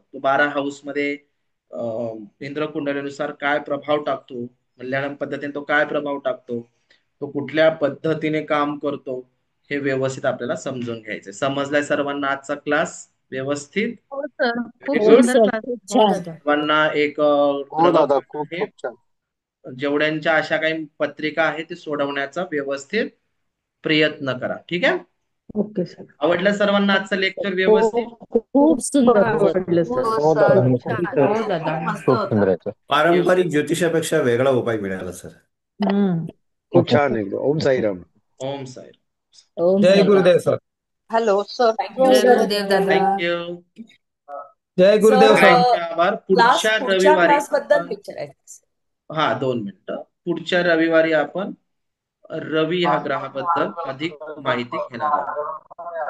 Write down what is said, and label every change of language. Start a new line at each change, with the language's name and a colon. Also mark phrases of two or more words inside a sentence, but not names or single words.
Marathi: तो 12 हाऊस मध्ये इंद्र कुंडलीनुसार काय प्रभाव टाकतो, मल्याळम पद्धतीने तो काय प्रभाव टाकतो, तो कुठल्या पद्धतीने काम करतो, हे व्यवस्थित आपल्याला समजून घ्यायचंय. समजलाय सर्वांना आजचा क्लास व्यवस्थित? हो सर, खूप Very हो good. सुंदर सर, क्लास. खूप हो छान. दादा. सर्वांना एक हो दादा, गृहपाठ खूप आहे. खूप छान. जेवढ्यांच्या अशा काही पत्रिका आहेत ते सोडवण्याचा व्यवस्थित प्रयत्न करा. ठीक आहे? ओके सर. आवडलं सर्वांना आजचं लेक्चर हो, व्यवस्थित? खूप सुंदर सर. आवडलं सर. हो हो सर, दादा. खूप छान. छान. हो दादा. खूप मस्त खूप होतं. सुंदर आहे सर. पारंपरिक ज्योतिषापेक्षा वेगळा उपाय मिळाला सर. खूप छान एकदम. ओम साईराम. ओम साई. ओम जय साई. गुरुदेव सर. हॅलो सर. थँक्यू जय सर. गुरुदेव दादा. थँक्यू. जय गुरुदेव सर सर. थँक्यू आभार. क्लास पुढच्या पुढच्या रविवारी क्लास बद्दल आपण विचारायचं. 2 मिनिटं. पुढच्या रविवारी आपण रवी ह्या ग्रहाबद्दल अधिक माहिती घेणार आहोत.